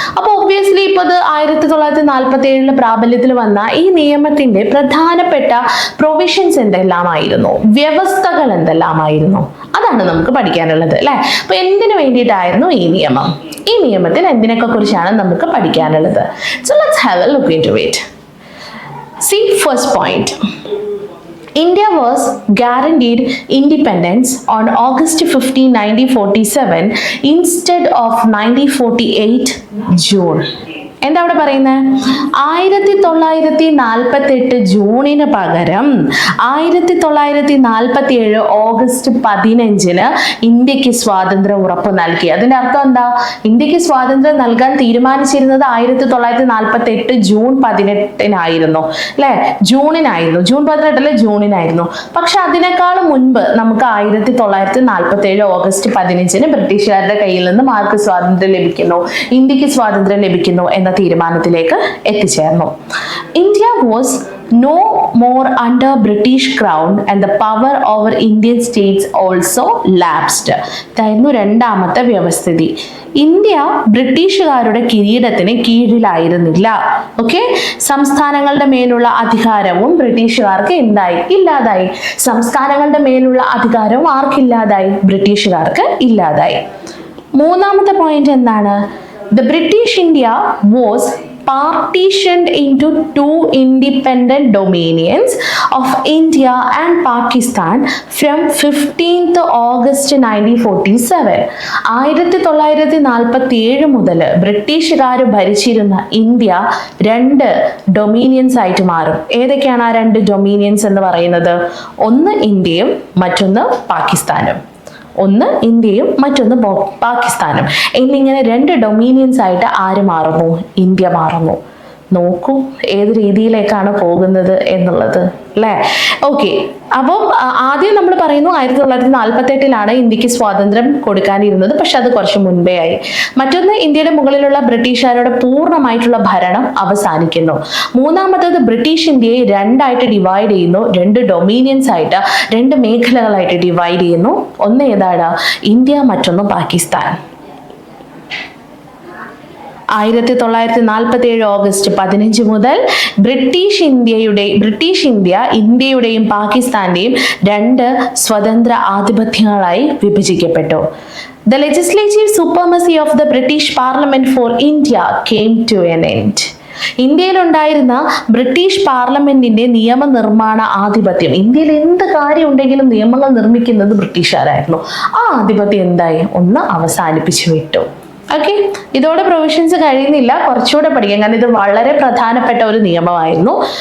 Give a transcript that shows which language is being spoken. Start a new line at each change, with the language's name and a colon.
Malayalam: അപ്പോൾ ഒബ്വിയസ്ലി ഇപ്പോൾ ഇത് 1947 പ്രാബല്യത്തിൽ വന്ന ഈ നിയമത്തിന്റെ പ്രധാനപ്പെട്ട പ്രൊവിഷൻസ് എന്തെല്ലാമായിരുന്നു, വ്യവസ്ഥകൾ എന്തെല്ലാമായിരുന്നു, അതാണ് നമുക്ക് പഠിക്കാനുള്ളത്, അല്ലെ? അപ്പൊ എന്തിനു വേണ്ടിയിട്ടായിരുന്നു ഈ നിയമം? ഈ നിയമത്തിൽ എന്തിനൊക്കെ കുറിച്ചാണ് നമുക്ക് പഠിക്കാനുള്ളത്?
English: So let's have a look into it. See, first point. India was guaranteed independence on August 15, 1947 instead of 1948 June.
Malayalam: എന്താ അവിടെ പറയുന്നത്? 1948 ജൂണിന് പകരം 1947 ഓഗസ്റ്റ് 15 ഇന്ത്യക്ക് സ്വാതന്ത്ര്യം ഉറപ്പ് നൽകി. അതിന്റെ അർത്ഥം എന്താ? ഇന്ത്യക്ക് സ്വാതന്ത്ര്യം നൽകാൻ തീരുമാനിച്ചിരുന്നത് 1948 ജൂൺ 18 അല്ലെ? ജൂണിനായിരുന്നു. ജൂൺ 18 ജൂണിനായിരുന്നു. പക്ഷെ അതിനേക്കാളും മുൻപ് നമുക്ക് 1947 ഓഗസ്റ്റ് 15 ബ്രിട്ടീഷുകാരുടെ കയ്യിൽ നിന്ന് മാർക്ക് സ്വാതന്ത്ര്യം ലഭിക്കുന്നു, ഇന്ത്യക്ക് സ്വാതന്ത്ര്യം ലഭിക്കുന്നു എന്ന തീരുമാനത്തിലേക്ക് എത്തിച്ചേർന്നു.
English: India was no more under British crown and the power over Indian states also lapsed.
Malayalam: ഇതായിരുന്നു രണ്ടാമത്തെ വ്യവസ്ഥിതി. ഇന്ത്യ ബ്രിട്ടീഷുകാരുടെ കിരീടത്തിന് കീഴിലായിരുന്നില്ല. ഓക്കെ, സംസ്ഥാനങ്ങളുടെ മേലുള്ള അധികാരവും ബ്രിട്ടീഷുകാർക്ക് ഇല്ലാതായി. സംസ്ഥാനങ്ങളുടെ മേലുള്ള അധികാരവും ആർക്കില്ലാതായി? ബ്രിട്ടീഷുകാർക്ക് ഇല്ലാതായി. മൂന്നാമത്തെ പോയിന്റ് എന്താണ്?
English: The British India was partitioned into two independent dominions of India and Pakistan from 15th August 1947.
Malayalam: 1947 മുതൽ ബ്രിട്ടീഷുകാർ ഭരിച്ചിരുന്ന ഇന്ത്യ രണ്ട് ഡൊമീനിയൻസ് ആയിട്ട് മാറും. ഏതൊക്കെയാണ് ആ രണ്ട് ഡൊമീനിയൻസ് എന്ന് പറയുന്നത്? ഒന്ന് ഇന്ത്യയും മറ്റൊന്ന് പാകിസ്ഥാനും. ഒന്ന് ഇന്ത്യയും മറ്റൊന്ന് പാകിസ്ഥാനും എന്നിങ്ങനെ രണ്ട് ഡൊമീനിയൻസ് ആയിട്ട് ആര് മാറുന്നു? ഇന്ത്യ മാറുന്നു. നോക്കൂ ഏത് രീതിയിലേക്കാണ് പോകുന്നത് എന്നുള്ളത് അല്ലേ? ഓക്കെ, അപ്പം ആദ്യം നമ്മൾ പറയുന്നു 1948 ഇന്ത്യക്ക് സ്വാതന്ത്ര്യം കൊടുക്കാനിരുന്നത്, പക്ഷെ അത് കുറച്ച് മുൻപേ ആയി. മറ്റൊന്ന്, ഇന്ത്യയുടെ മുകളിലുള്ള ബ്രിട്ടീഷുകാരുടെ പൂർണ്ണമായിട്ടുള്ള ഭരണം അവസാനിക്കുന്നു. മൂന്നാമത്തേത്, ബ്രിട്ടീഷ് ഇന്ത്യയെ രണ്ടായിട്ട് ഡിവൈഡ് ചെയ്യുന്നു, രണ്ട് ഡൊമീനിയൻസ് ആയിട്ട്, രണ്ട് മേഖലകളായിട്ട് ഡിവൈഡ് ചെയ്യുന്നു. ഒന്ന് ഏതാണ്? ഇന്ത്യ, മറ്റൊന്ന് പാകിസ്ഥാൻ. 1947 ഓഗസ്റ്റ് 15 മുതൽ ബ്രിട്ടീഷ് ഇന്ത്യ ഇന്ത്യയുടെയും പാകിസ്ഥാന്റെയും രണ്ട് സ്വതന്ത്ര ആധിപത്യങ്ങളായി വിഭജിക്കപ്പെട്ടു.
English: The legislative supremacy of the British Parliament for India came to an end.
Malayalam: ഇന്ത്യയിലുണ്ടായിരുന്ന British പാർലമെന്റിന്റെ നിയമനിർമ്മാണ ആധിപത്യം, ഇന്ത്യയിൽ എന്ത് കാര്യം ഉണ്ടെങ്കിലും നിയമങ്ങൾ നിർമ്മിക്കുന്നത് ബ്രിട്ടീഷുകാരായിരുന്നു. ആ ആധിപത്യം എന്തായി? ഒന്ന് അവസാനിപ്പിച്ചു വിട്ടു. ഓക്കെ, ഇതോടെ പ്രൊവിഷൻസ് കഴിയുന്നില്ല, കുറച്ചുകൂടെ പഠിക്കാം, കാരണം ഇത് വളരെ പ്രധാനപ്പെട്ട ഒരു നിയമമായിരുന്നു.